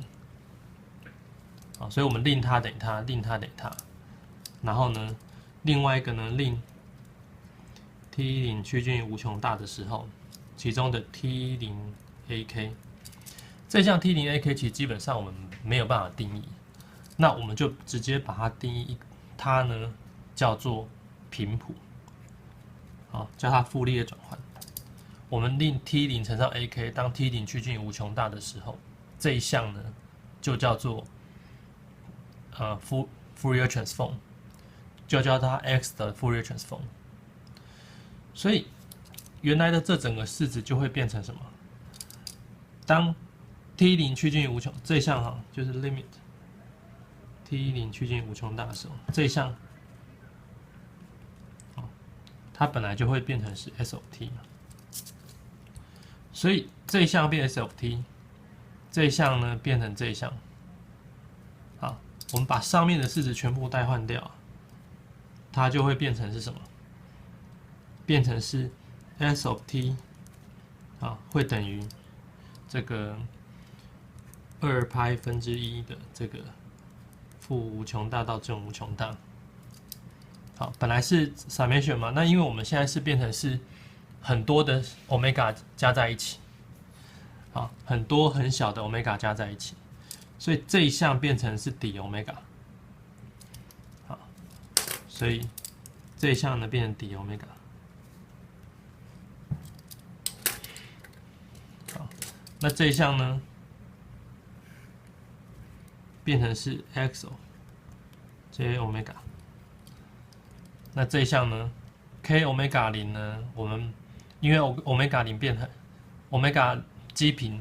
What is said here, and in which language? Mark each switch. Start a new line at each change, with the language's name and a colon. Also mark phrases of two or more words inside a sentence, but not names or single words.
Chinese: 啊，所以我們令它等於它，令它等於它，然後呢，另外一個呢，令 t0趨近於無窮大的時候，其中的 t0ak， 這項 t0ak 其實基本上我們沒有辦法定義，那我們就直接把它定義，它呢叫做頻譜，好，叫它傅立葉轉換。我們令 t0乘上 ak， 當 t0趨近於無窮大的時候，這一項呢就叫做
English: Fourier transform，
Chinese: 就叫它 x 的
English: Fourier transform。
Chinese: 所以原來的這整個式子就會變成什麼？當 t0趨近於無窮，這一項哈就是 limit t0趨近於無窮大的時候，這一項，它本來就會變成是
English: s of t，
Chinese: 所以這一項變
English: s of t，
Chinese: 這一項呢變成這一項。好，我們把上面的式子全部代換掉，它就會變成是什麼？變成是
English: s of t，
Chinese: 啊，會等於這個2π1的這個負無窮大到正無窮大。好，本來是 summation 嘛，那因為我們現在是變成是很多的 omega 加在一起，好，很多很小的 omega 加在一起。所以這一項變成是底 omega， 好，所以這一項呢變成底 omega， 好，那這一項呢變成是 xo j omega， 那這一項呢 k omega 0呢，我們因為 omega 0變成 omega 基頻。